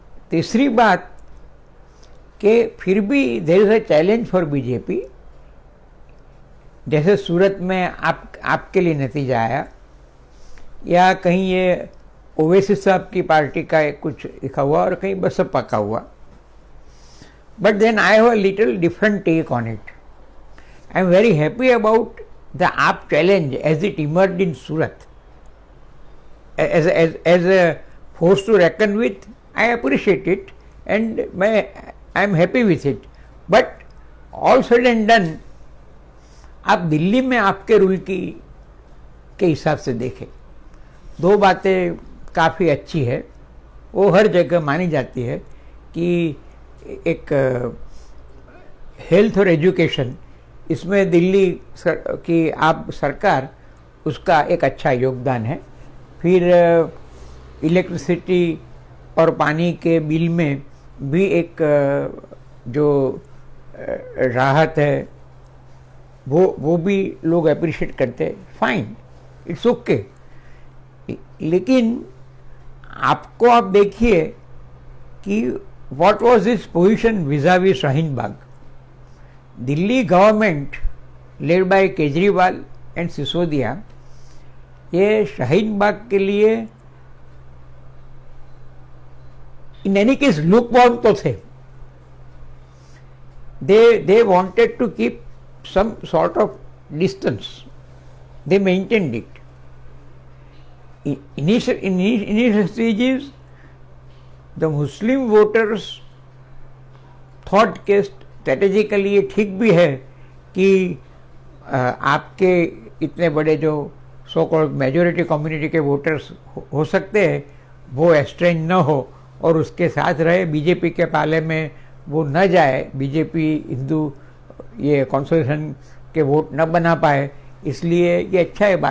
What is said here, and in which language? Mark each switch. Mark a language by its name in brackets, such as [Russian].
[Hindi] तीसरी बात कि फिर भी there is a challenge for BJP, जैसे सूरत में आपके लिए नतीजा आया, या कहीं ये ओवैसी साहब की पार्टी का कुछ लिखा हुआ और कहीं बसपा का हुआ। [English] But then I have a little different take on it. I am very happy about the AAP challenge as it emerged in Surat. as a force to reckon with. I appreciate it and I am happy with it. [Hindi] But all said and done, आप दिल्ली में आपके rule के हिसाब से देखें, दो बातें काफ़ी अच्छी है, वो हर जगह मानी जाती है कि एक हेल्थ और एजुकेशन, इसमें दिल्ली की आप सरकार, उसका एक अच्छा योगदान है। फिर इलेक्ट्रिसिटी और पानी के बिल में भी एक जो राहत है वो भी लोग अप्रिशिएट करते हैं। [English] Fine, it's okay. लेकिन आपको आप देखिए कि what was this position vis-a-vis Shaheen Bagh. Delhi government led by Kejriwal and Sisodia, ये शाहीन बाग के लिए in any case lukewarm तो थे। They wanted to keep some sort of distance. They maintained it. [Hindi] Initial stages, the Muslim voters thought के strategically ये ठीक भी है कि आपके इतने बड़े जो सो कॉल्ड मेजोरिटी कम्युनिटी के वोटर्स हो सकते हैं वो एस्ट्रेंज न हो और उसके साथ रहे, बीजेपी के पाले में वो न जाए, बीजेपी हिंदू ये कॉन्स्टिट्यूशन के वोट न बना पाए, इसलिए ये अच्छा है।